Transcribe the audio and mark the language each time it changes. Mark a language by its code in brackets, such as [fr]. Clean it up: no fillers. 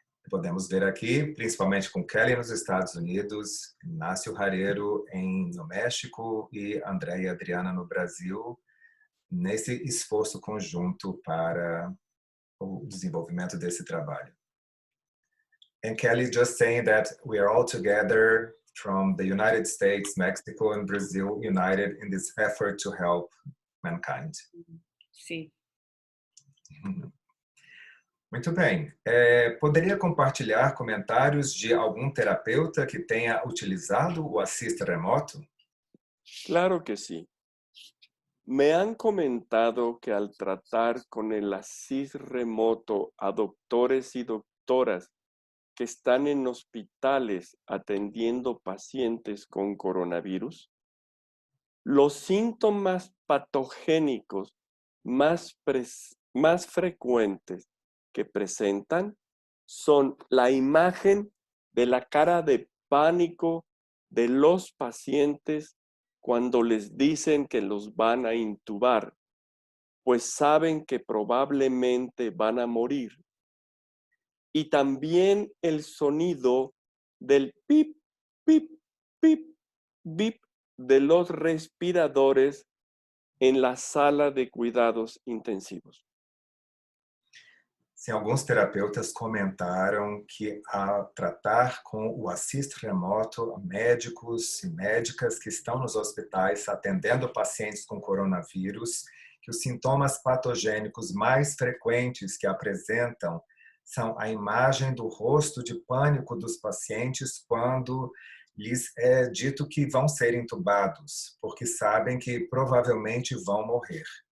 [pt] Podemos ver aqui, principalmente com Kelly nos Estados Unidos, Inácio Rareiro no México e André e Adriana no Brasil, nesse esforço conjunto para o desenvolvimento desse trabalho. [en] And Kelly just saying that we are all together from the United States, Mexico and Brazil, united in this effort to help mankind. [es] Sí. [pt] Muito bem. Poderia compartilhar comentários de algum terapeuta que tenha utilizado o Assist remoto? [es] Claro que sí. Me han comentado que al tratar con el Assist remoto a doctores y doctoras que están en hospitales atendiendo pacientes con coronavirus, los síntomas patogénicos más frecuentes que presentan son la imagen de la cara de pánico de los pacientes cuando les dicen que los van a intubar, pues saben que probablemente van a morir. Y también el sonido del pip, pip, pip, bip de los respiradores en la sala de cuidados intensivos. [pt] Sim, alguns terapeutas comentaram que ao tratar com o Assist remoto, médicos e médicas que estão nos hospitais atendendo pacientes com coronavírus, que os sintomas patogênicos mais frequentes que apresentam são a imagem do rosto de pânico dos pacientes quando lhes é dito que vão ser intubados, porque sabem que provavelmente vão morrer.